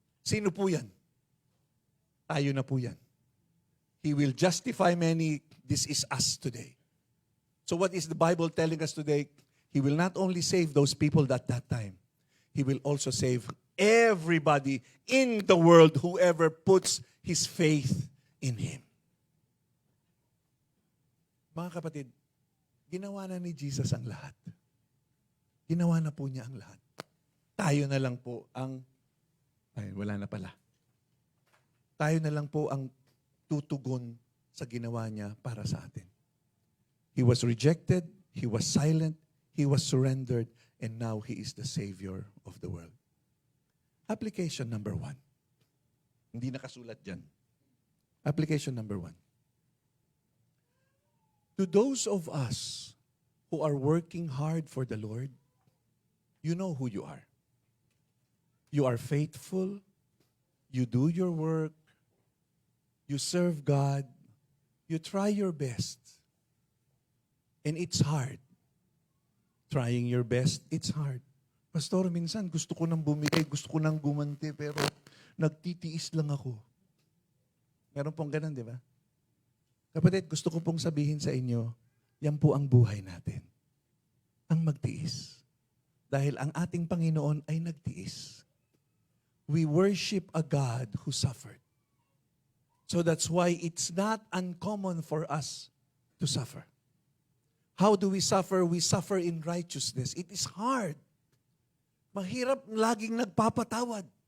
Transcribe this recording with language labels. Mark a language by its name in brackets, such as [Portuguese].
[Filipino] Sino po yan? Tayo na po yan. [English] He will justify many. This is us today. So what is the Bible telling us today? He will not only save those people at that time, he will also save everybody in the world, whoever puts his faith in him. [Filipino] Mga kapatid, ginawa na ni Jesus ang lahat. Ginawa na po niya ang lahat. Tayo na lang po ang, wala na pala. Tayo na lang po ang tutugon sa ginawa niya para sa atin. [English] He was rejected, he was silent, he was surrendered, and now he is the Savior of the world. Application number 1. [Filipino] Hindi nakasulat dyan. [English] Application number 1. To those of us who are working hard for the Lord, you know who you are. You are faithful, you do your work, you serve God, you try your best. And it's hard. Trying your best, it's hard. [Filipino] Pastor, minsan gusto ko nang bumigay, gusto ko nang gumanti, pero nagtitiis lang ako. Meron pong ganun, di ba? Kapatid, gusto ko pong sabihin sa inyo, yan po ang buhay natin. Ang magtiis. Dahil ang ating Panginoon ay nagtiis. [English] We worship a God who suffered. So that's why it's not uncommon for us to suffer. How do we suffer? We suffer in righteousness. It is hard. [Filipino] Mahirap laging nagpapatawad.